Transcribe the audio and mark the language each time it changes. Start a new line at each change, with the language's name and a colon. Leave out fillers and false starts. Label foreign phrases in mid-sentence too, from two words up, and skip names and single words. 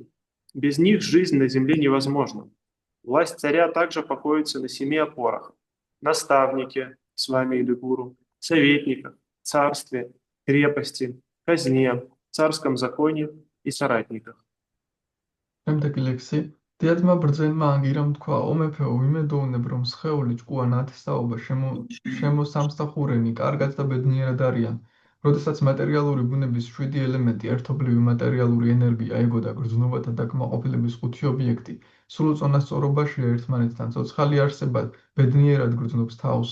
Russian: Без них жизнь на земле невозможна. Власть царя также покоится на 7 опорах: наставнике, с вами или гуру, советниках, царстве, крепости, казне, царском законе и соратниках.
Georgian: შემდეგი ლექსი. დიადმა ბრძენმა ანგირამ თქვა: "ო მეფეო, ვიმედოვნებ, რომ სხეული, ჭკუა, ნათესაობა, შემოსამსახურენი, კარგად და ბედნიერად არიან. როდესაც მატერიალური ბუნების 7 ელემენტი, ერთობლივი მატერიალური ენერგია, ეგო და გრძნობათა დაკმაყოფილების 5 ობიექტი, სრულ წონასწორობაშია ერთმანეთთან, ცოცხალი არსება ბედნიერად გრძნობს თავს.